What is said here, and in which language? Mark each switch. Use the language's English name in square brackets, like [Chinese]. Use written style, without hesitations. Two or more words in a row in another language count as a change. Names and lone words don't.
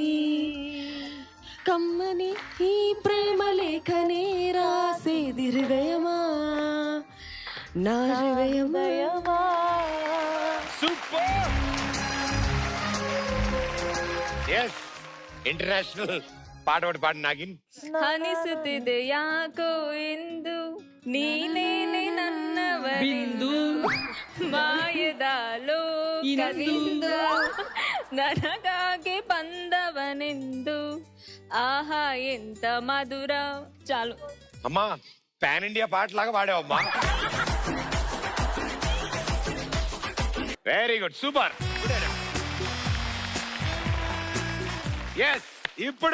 [Telugu] కమ్మని ఈ ప్రేమ లేఖనే రాసేది హృదయమా నా హృదయమయమా. సూపర్. ఎస్, ఇంటర్నేషనల్ పాట ఒకటి పాడు నాగిన్. [Kannada] ಅನಿಸುತ್ತಿದೆ ಯಾಕೋ ಎಂದು ನೀನೇನೆ ನನ್ನವರೆಂದು ಮಾಯದ ಲೋಕದಿಂದ ನನಗಾಗಿ ಬಂದವನೆಂದು [Telugu] ఆహా ఎంత మధుర. చాలు అమ్మా, [English] pan India [Telugu] పాట లాగా పాడావమ్మా. [English] very good, [Telugu] సూపర్. ఎస్, ఇప్పుడు